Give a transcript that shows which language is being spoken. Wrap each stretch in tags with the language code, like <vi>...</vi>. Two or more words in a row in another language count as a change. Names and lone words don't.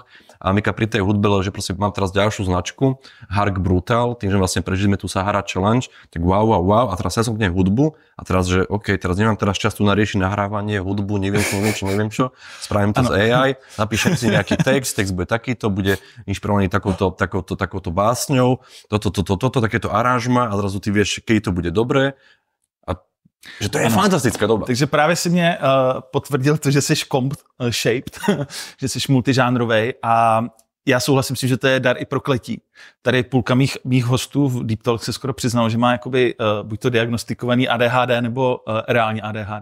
<sk>A Mika pri tej hudbe, že proste mám teraz ďalšiu značku, Hark Brutal, tým, že vlastne prežili sme tu Sahara Challenge, tak wow, a teraz ja som k nej hudbu a teraz, že OK, teraz nemám teraz čas tu nariešiť nahrávanie, hudbu, neviem čo, spravím to z AI, napíšem si nejaký text bude takýto, bude inšpirovaný takouto básňou, toto, takéto aranžma a zrazu ty vieš, keď to bude dobré. A že to je fantastická doba.</sk> <cs>Takže právě si mě potvrdil to, že jsi comp-shaped, že jsi multižánrovej a já souhlasím si, že to je dar i prokletí. Tady půlka mých hostů v Deep Talk se skoro přiznal, že má jakoby buď to diagnostikovaný ADHD nebo reálně ADHD.</cs>